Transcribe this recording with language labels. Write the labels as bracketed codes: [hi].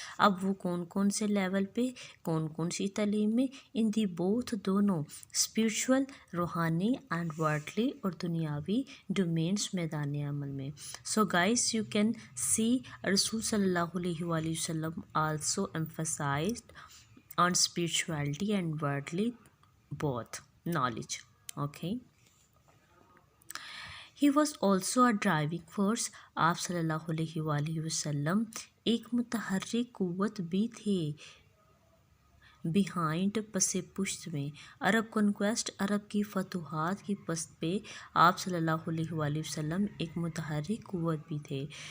[ur] اب وہ کون سے لیول پہ کون سی تعلیم میں ان دی بوتھ دونوں اسپریچول روحانی اینڈ ورڈلی اور دنیاوی ڈومینس میدان عمل میں [en] so guys you can see [ur] رسول صلی اللہ علیہ وآلہ وسلم also [en] emphasized on spirituality and worldly both knowledge. Okay. He was also a driving force. [ur] آپ صلی اللہ علیہ وآلہ وسلم ایک متحرک قوت بھی تھے بیہائنڈ پس پشت میں عرب کنکویسٹ عرب کی فتوحات کی پست پہ آپ صلی اللہ علیہ وآلہ وسلم ایک متحرک قوت بھی تھے